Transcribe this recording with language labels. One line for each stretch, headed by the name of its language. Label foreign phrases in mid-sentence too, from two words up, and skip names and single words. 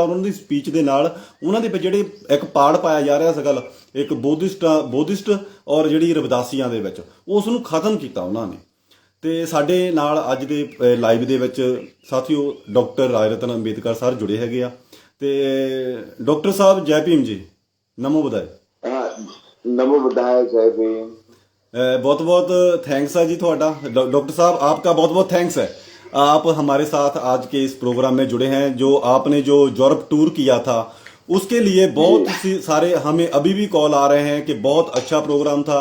Punjabi: ਉਹਨਾਂ ਦੀ ਸਪੀਚ ਦੇ ਨਾਲ ਉਹਨਾਂ ਦੇ ਵਿੱਚ ਜਿਹੜੇ ਇੱਕ ਪਾੜ ਪਾਇਆ ਜਾ ਰਿਹਾ ਸੀ ਗੱਲ, ਇੱਕ ਬੋਧਿਸਟ ਔਰ ਜਿਹੜੀ ਰਵਿਦਾਸੀਆਂ ਦੇ ਵਿੱਚ, ਉਸ ਨੂੰ ਖਤਮ ਕੀਤਾ ਉਹਨਾਂ ਨੇ। ਤੇ ਸਾਡੇ ਨਾਲ ਅੱਜ ਦੇ ਲਾਈਵ ਦੇ ਵਿੱਚ ਸਾਥੀਓ ਡਾਕਟਰ ਰਾਜ ਰਤਨ ਅੰਬੇਦਕਰ ਸਰ ਜੁੜੇ ਹੈਗੇ ਆ। ਤੇ ਡਾਕਟਰ ਸਾਹਿਬ ਜੈ ਭੀਮ ਜੀ, ਨਮੋ ਬੁਦਾਏ।
Hindi: नमो बुधाय, जय भीम। बहुत बहुत थैंक्स है जी थोड़ा डॉक्टर साहब, आपका बहुत बहुत थैंक्स है। आप हमारे साथ आज के इस प्रोग्राम में जुड़े हैं। जो आपने जो यूरोप टूर किया था उसके लिए बहुत सी सारे हमें अभी भी कॉल आ रहे हैं कि बहुत अच्छा प्रोग्राम था।